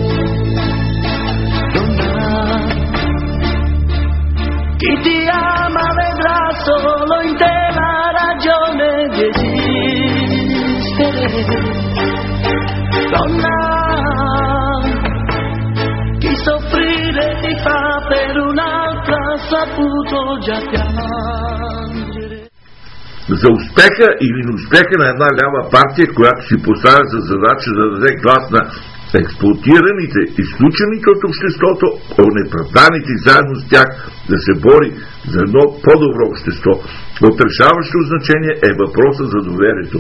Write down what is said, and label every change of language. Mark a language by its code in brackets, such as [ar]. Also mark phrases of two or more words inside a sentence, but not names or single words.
[it] Donna, chi ti ama vedrà solo in te la ragione di esistere. Donna, chi soffrire ti fa per un'altra saputo già piangere. [bg] За успеха или неуспеха на една лява партия, която си поставя за задача да даде глас на експлоатираните, изключените от обществото, онеправданите и заедно с тях да се бори за едно по-добро общество, от решаващо значение е въпроса за доверието.